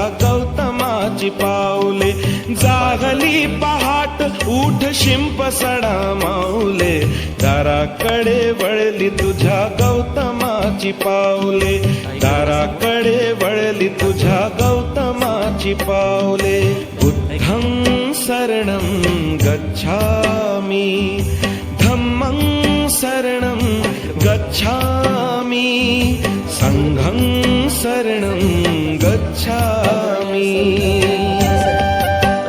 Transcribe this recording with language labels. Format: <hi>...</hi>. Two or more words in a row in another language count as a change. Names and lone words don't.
<mr>गौतमाची पाऊले जागली पहाट उठ शिंप सडा माऊले दाराकडे वळली तुझ्या गौतमाची पाऊले दाराकडे वळली तुझ्या गौतमाची पाऊले</mr> <pi>बुद्धं शरणं गच्छामि धम्मं शरणं गच्छामि संघं शरणं गच्छामि</pi>